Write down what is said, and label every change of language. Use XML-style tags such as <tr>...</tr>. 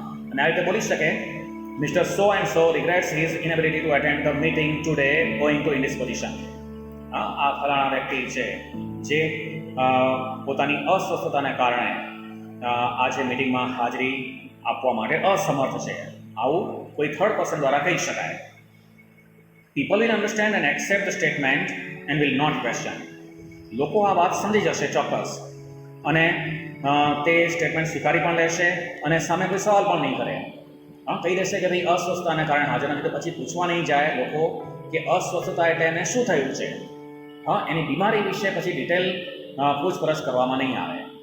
<gu>અને આ રીતે બોલી શકે,</gu> <en>Mister so and so regrets his inability to attend the meeting today owing to indisposition.</en> <gu>આ ફલાણા વ્યક્તિ છે જે પોતાની અસ્વસ્થતાને કારણે આજે મિટિંગમાં હાજરી આપવા માટે અસમર્થ છે. આવું કોઈ થર્ડ પર્સન દ્વારા કહી શકાય.</gu> <en>People will understand and accept the statement and will not question.</en> <gu>લોકો આ વાત સમજી જશે ચોક્કસ અને તે સ્ટેટમેન્ટ સ્વીકારી પણ લેશે અને સામે કોઈ સવાલ પણ નહીં કરે. કહી દેશે કે ભાઈ અસ્વસ્થતાને કારણે હાજર નથી, તો પછી પૂછવા નહીં જાય લોકો કે અસ્વસ્થતા એટલે એને શું થયું છે. એની બીમારી વિશે પછી ડિટેલ પૂછપરછ કરવામાં નહીં આવે.</gu>